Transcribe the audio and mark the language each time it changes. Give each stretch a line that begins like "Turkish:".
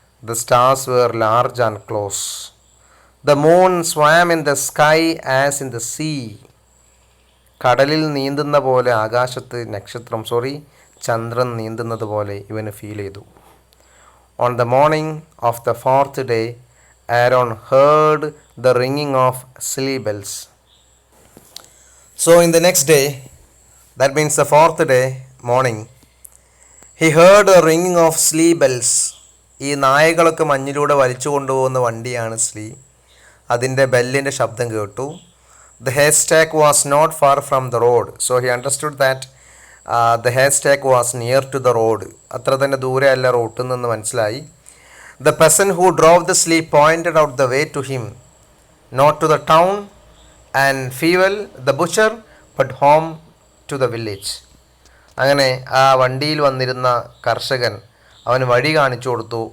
English: The stars were large and close. The moon swam in the sky as in the sea.
Malayalam: കടലിൽ നീന്തുന്ന പോലെ ആകാശത്ത് ചന്ദ്രൻ നീന്തുന്നത് പോലെ ഇവന് ഫീൽ ചെയ്തു.
English: On the morning of the fourth day, Aaron heard the ringing of sleigh bells. So in the next day, that means the fourth day morning, he heard a ringing of sleigh bells.
Malayalam: ഈ നായകളൊക്കെ മഞ്ഞിലൂടെ വലിച്ചു കൊണ്ടുപോകുന്ന വണ്ടിയാണ് sleigh. അതിൻ്റെ ബെല്ലിൻ്റെ ശബ്ദം കേട്ടു.
English: The haystack was not far from the road. So he understood that the haystack was near to the road.
Malayalam: അത്ര തന്നെ ദൂരെ അല്ല റോട്ടിൽ നിന്ന് മനസ്സിലായി.
English: The person who drove the sleigh pointed out the way to him, not to the town and fuel the butcher, but home to the village.
Malayalam: അങ്ങനെ ആ വണ്ടിയിൽ വന്നിരുന്ന കർഷകൻ അവന് വഴി കാണിച്ചു കൊടുത്തു.